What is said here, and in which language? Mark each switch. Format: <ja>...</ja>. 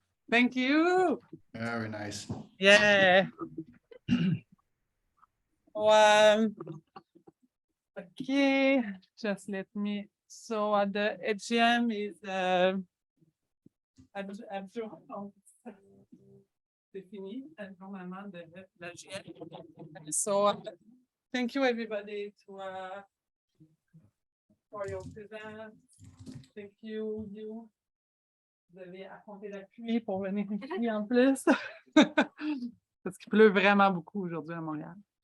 <en>Thank you. Very nice. Yeah. Okay, just let me. So the AGM is adjournment.</en> <fr>C'est fini, normalement de l'AGM.</fr> <en>So thank you everybody for your presence. Thank you, you.</en> <fr>Vous avez affronté la pluie pour venir ici en plus. Parce qu'il pleut vraiment beaucoup aujourd'hui à Montréal.</fr>